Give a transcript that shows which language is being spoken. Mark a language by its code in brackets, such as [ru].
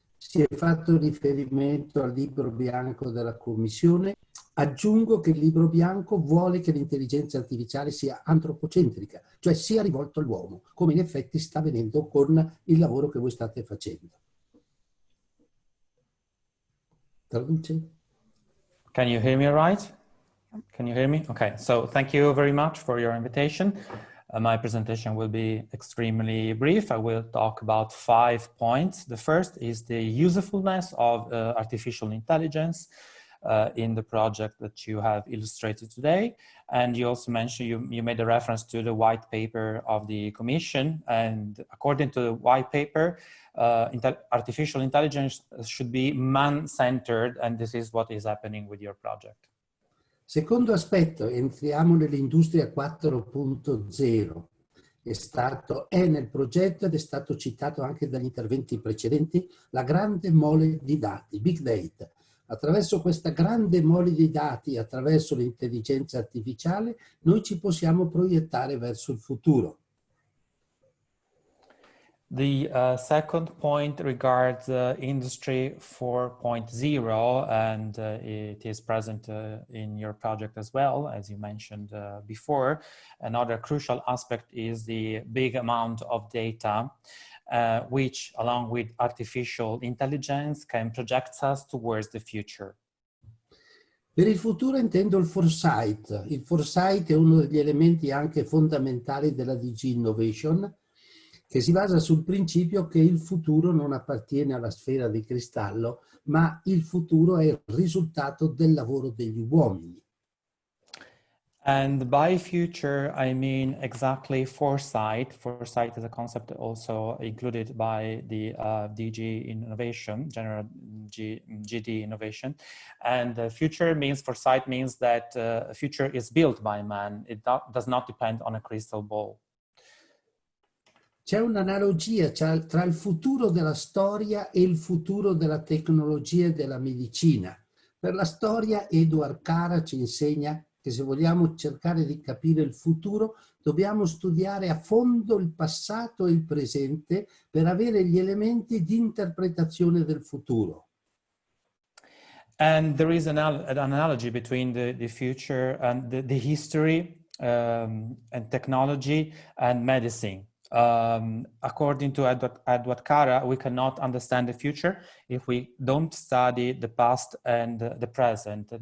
[it] Si è fatto riferimento al libro bianco della Commissione. Aggiungo che il libro bianco vuole che l'intelligenza artificiale sia antropocentrica, cioè sia rivolto all'uomo, come in effetti sta avvenendo con il lavoro che voi state facendo. Traduce? [en] Can you hear me all right? Can you hear me? Okay, so thank you very much for your invitation. My presentation will be extremely brief. I will talk about 5 points. The first is the usefulness of artificial intelligence in the project that you have illustrated today. And you also mentioned, you made a reference to the white paper of the Commission. And according to the white paper, artificial intelligence should be man-centered, and this is what is happening with your project. [it] Secondo aspetto, entriamo nell'industria 4.0. È nel progetto ed è stato citato anche dagli interventi precedenti, la grande mole di dati, big data. Attraverso questa grande mole di dati, attraverso l'intelligenza artificiale, noi ci possiamo proiettare verso il futuro. [en] The second point regards Industry 4.0, and it is present in your project as well, as you mentioned before. Another crucial aspect is the big amount of data, which, along with artificial intelligence, can project us towards the future. [it] Per il futuro intendo il foresight. Il foresight è uno degli elementi anche fondamentali della DG Innovation, che si basa sul principio che il futuro non appartiene alla sfera di cristallo, ma il futuro è il risultato del lavoro degli uomini. [en] And by future, I mean exactly foresight. Foresight is a concept also included by the DG Innovation, General GD Innovation. And future means, foresight means that future is built by man. It does not depend on a crystal ball. [it] C'è un'analogia tra il futuro della storia e il futuro della tecnologia e della medicina. Per la storia, Edward Cara ci insegna che se vogliamo cercare di capire il futuro, dobbiamo studiare a fondo il passato e il presente per avere gli elementi di interpretazione del futuro. [en] And there is an analogy between the future and the history and technology and medicine. According to Edward Cara, we cannot understand the future if we don't study the past and the present.